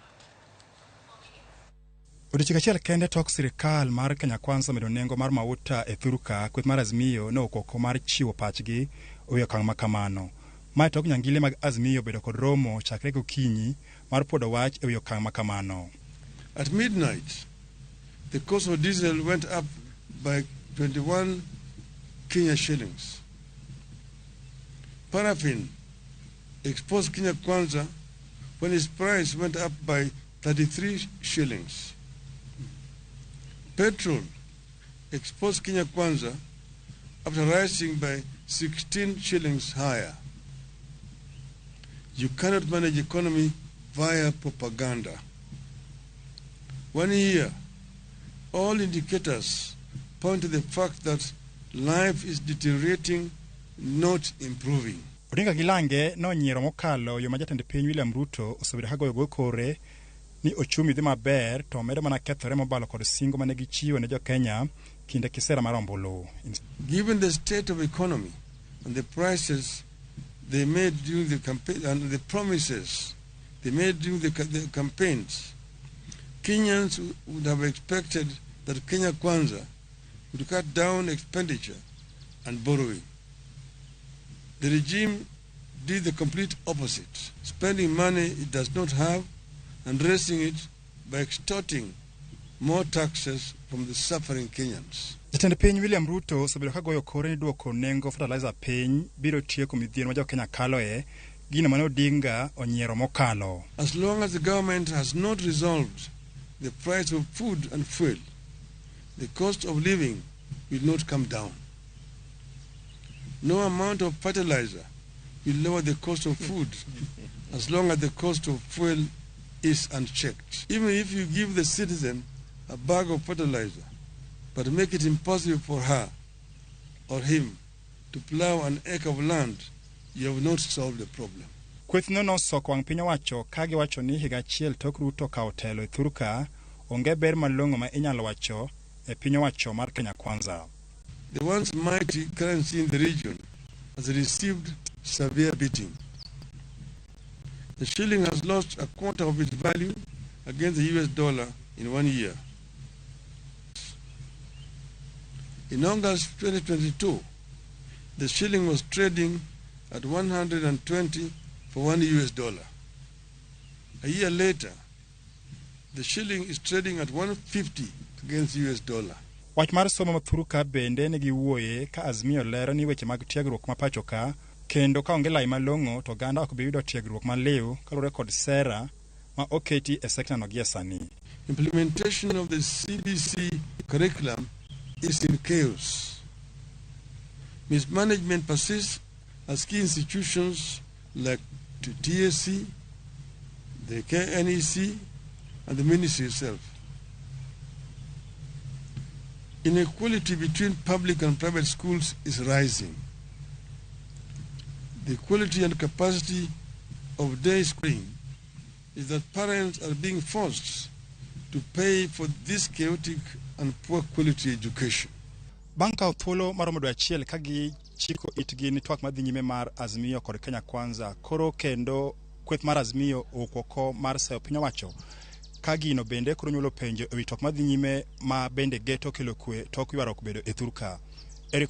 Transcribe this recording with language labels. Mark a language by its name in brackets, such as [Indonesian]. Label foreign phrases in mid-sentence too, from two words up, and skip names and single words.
[Luo (Kenya and Tanzania)] Odiochieng' achiel kende tok sirikal mar Kenya Kwanza medo nengo mar mauta e thurka, kweth mar Azimio ne okoko mar chiwo pachgi e okang' ma kamano. Mae tok nyangile mag Azimio bedo kod romo chakre gokinyi mar podo wach e okang' ma kamano. [English] At midnight, the cost of diesel went up by 21 Kenya shillings. Paraffin exposed Kenya Kwanza when its price went up by 33 shillings. Petrol exposed Kenya Kwanza after rising by 16 shillings higher. You cannot manage economy via propaganda. 1 year, all indicators point to the fact that life is deteriorating, not improving. [Luo (Kenya and Tanzania)] Odinga Gilange no nyiero mokalo yo ma jatend piny William Ruto osebedo hagoyo kore ni ochumi dhi maber to medo mana kethore mobalo kod singo mane gichiwo ne jo Kenya kinde kisera mar ombulu. [English] Given the state of economy and the prices they made during the campaign and the promises they made during the campaigns, Kenyans would have expected that Kenya Kwanza would cut down expenditure and borrowing. The regime did the complete opposite, spending money it does not have and raising it by extorting more taxes from the suffering Kenyans. [Luo (Kenya and Tanzania)] Jatend piny William Ruto osebedo kagoyo kore ni duoko nengo fertilizer piny biro tieko midhiero ma jo Kenya kaloe, gino mane Odinga onyiero mokalo. [English] As long as the government has not resolved the price of food and fuel, the cost of living will not come down. No amount of fertilizer will lower the cost of food as long as the cost of fuel is unchecked. Even if you give the citizen a bag of fertilizer, but make it impossible for her or him to plow an acre of land, you have not solved the problem. [Luo (Kenya and Tanzania)] Kweth no soko wang' piny owacho ka giwacho ni higa achiel tok Ruto kawo telo e thurka onge ber malong'o ma inyalo wacho e piny owacho mar Kenya Kwanza. [English] The once mighty currency in the region has received severe beating. The shilling has lost a quarter of its value against the US dollar in 1 year. In August 2022, the shilling was trading at 120 for $1 US. A year later, the shilling is trading at 150 against US dollar. [Luo (Kenya and Tanzania)] Wach mar somo mathuruka bende ne giwuoye ka Azimio lero ni weche mag tiegruok ma pacho ka kendo ka onge lai malong'o to ganda ok bi yudo tiegruok maliw kalure kod sera ma oketi e sekta no gie sani. [English] Implementation of the CBC curriculum is in chaos. Mismanagement persists as key institutions like the TSC, the KNEC, and the ministry itself. Inequality between public and private schools is rising. The quality and capacity of day schooling is that parents are being forced to pay for this chaotic and poor quality education. [Luo (Kenya and Tanzania)] Banka thuolo maromo dwe achiel ka gi chiko itgi ni twak madhi nyime mar Azimio kod Kenya Kwanza, koro kendo kweth mar Azimio okoko mar sayo piny owacho ka gino bende koro nyuolo penjo e wi twak madhi nyime ma bende geto kelo kwe tok ywarruok bedo e thurka.